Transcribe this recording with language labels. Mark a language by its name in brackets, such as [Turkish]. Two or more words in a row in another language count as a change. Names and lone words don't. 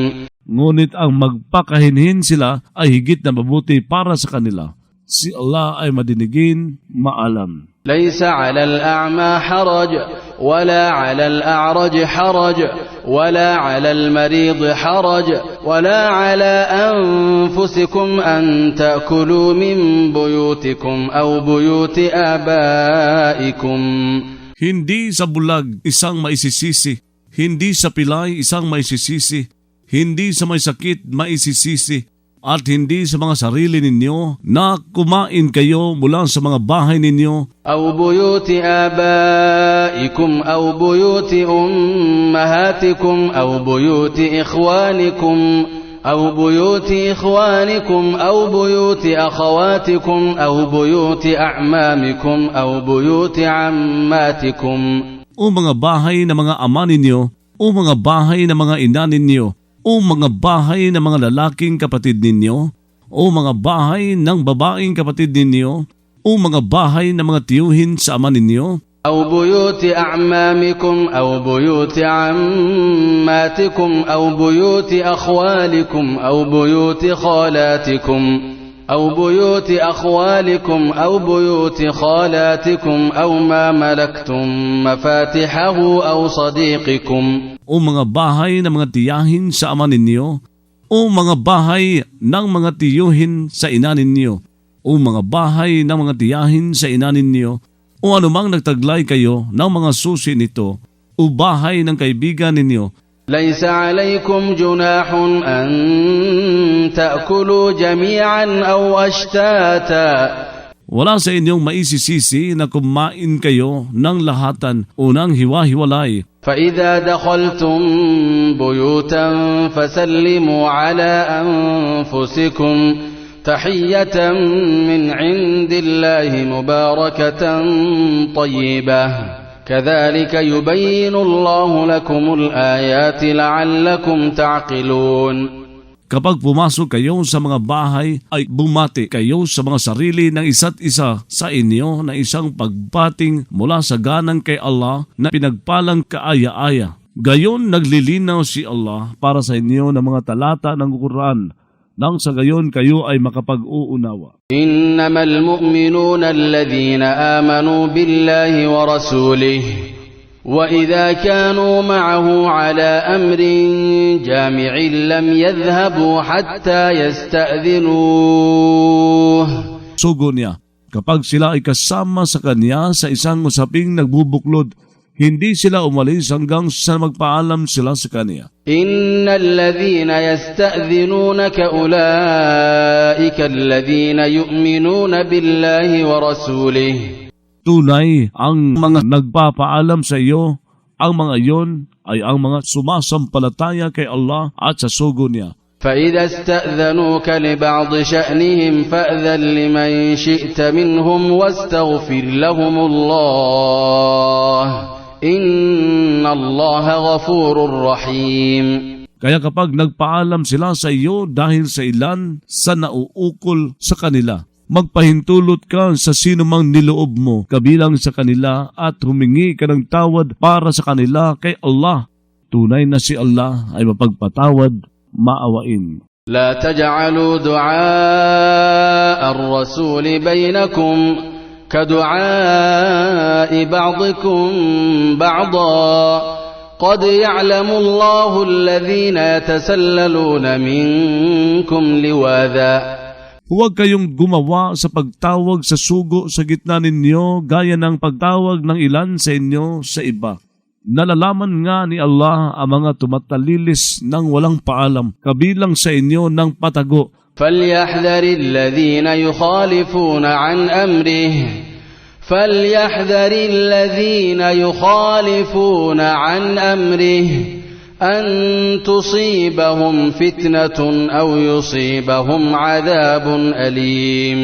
[Filipino] Ngunit ang magpakahinhin sila ay higit na mabuti para sa kanila. Si Allah ay madinigin, maalam. [Arabic] ليس على الأعمى حرج ولا على الأعرج حرج ولا على المريض حرج ولا على أنفسكم أن تأكلوا من بيوتكم أو بيوت آبائكم. [Filipino] Hindi sa bulag isang maisisisi, hindi sa pilay isang maisisisi, hindi sa may sakit maisisisi, at hindi sa mga sarili ninyo na kumain kayo mula sa mga bahay ninyo [Arabic] أو بيوت آبائكم أو بيوت أمهاتكم أو بيوت إخوانكم أو بيوت إخوانكم أو بيوت أخواتكم أو بيوت أعمامكم أو بيوت عماتكم. [Filipino] o mga bahay ng mga ama ninyo, o mga bahay ng mga ina ninyo, o mga bahay ng mga lalaking kapatid ninyo, o mga bahay ng babaeng kapatid ninyo, o mga bahay ng mga tiyuhin sa ama ninyo, [Arabic] أو بيوت أعمامكم أو بيوت عماتكم أو بيوت أخوالكم أو بيوت خالاتكم أو بيوت أخوالكم أو بيوت خالاتكم أو ما ملكتم مفاتحه أو صديقكم. [Filipino] o mga bahay ng mga tiyahin sa ama ninyo, o mga bahay ng mga tiyuhin sa ina ninyo, o mga bahay ng mga tiyahin sa ina ninyo, o anumang nagtaglay kayo ng mga susi nito, o bahay ng kaibigan ninyo. [Arabic] ليس عليكم جناح أن تأكلوا جميعا أو أشتاتا. [Filipino] Wala sa inyong maisisisi na kumain kayo ng lahatan o ng hiwa-hiwalay. [Arabic] فإذا دخلتم بيوتا فسلموا على أنفسكم تحية من عند الله مباركة طيبة كذلك يبين الله لكم الآيات لعلكم تعقلون. [Filipino] Kapag pumasok kayo sa mga bahay, ay bumati kayo sa mga sarili ng isa't isa sa inyo na isang pagbating mula sa ganang kay Allah na pinagpalang kaaya-aya. Gayon naglilinaw si Allah para sa inyo ng mga talata ng Quran, nang sa gayon kayo ay makapag-uunawa. [Arabic] إنما المؤمنون الذين آمنوا بالله ورسوله وإذا كانوا معه على أمر جامع لم يذهبوا حتى يستأذنوه. [Filipino] Sugo niya, kapag sila ay kasama sa kanya sa isang usaping nagbubuklod, hindi sila umalis hanggang sa magpaalam sila sa kanya. [Arabic] إن الذين يستأذنونك أولئك الذين يؤمنون بالله ورسوله. [Filipino] Tunay, ang mga nagpapaalam sa iyo, ang mga iyon ay ang mga sumasampalataya kay Allah at sa sugo niya. [Arabic] فإذا استأذنوك لبعض شأنهم فأذن لمن شئت منهم واستغفر لهم الله إن الله غفور رحيم. [Filipino] Kaya kapag nagpaalam sila sa iyo dahil sa ilan sa nauukol sa kanila, magpahintulot ka sa sino mang niloob mo kabilang sa kanila at humingi ka ng tawad para sa kanila kay Allah. Tunay na si Allah ay mapagpatawad, maawain. [Arabic] لا تجعلوا دعاء الرسول بينكم كدعاء بعضكم بعضا قد يعلم الله الذين يتسللون منكم لواذا. [Filipino] Huwag kayong gumawa sa pagtawag sa sugo sa gitna ninyo gaya ng pagtawag ng ilan sa inyo sa iba. Nalalaman nga ni Allah ang mga tumatalilis ng walang paalam, kabilang sa inyo ng patago. [Arabic] فليحذر الذين يخالفون عن أمره أن تصيبهم فتنة أو يصيبهم عذاب أليم.